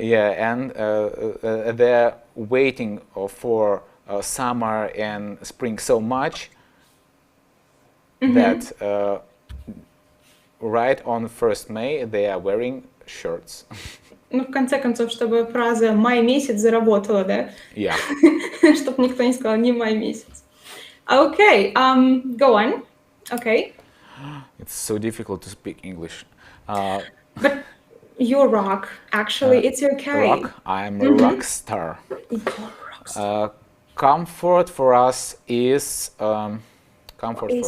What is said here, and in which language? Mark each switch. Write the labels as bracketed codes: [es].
[en] Yeah, and they're waiting for summer and spring so much that right on 1st May they are wearing shirts. [ru] Ну, в конце концов, чтобы фраза «май месяц» заработала, да? [en] Yeah. [ru] Чтобы никто не сказал «не май месяц». [en] Okay, go on. Okay. It's so difficult to speak English. But you're rock. Actually, it's okay. Rock. I'm a rock star. You're a rock star. Comfort for us is comfort What is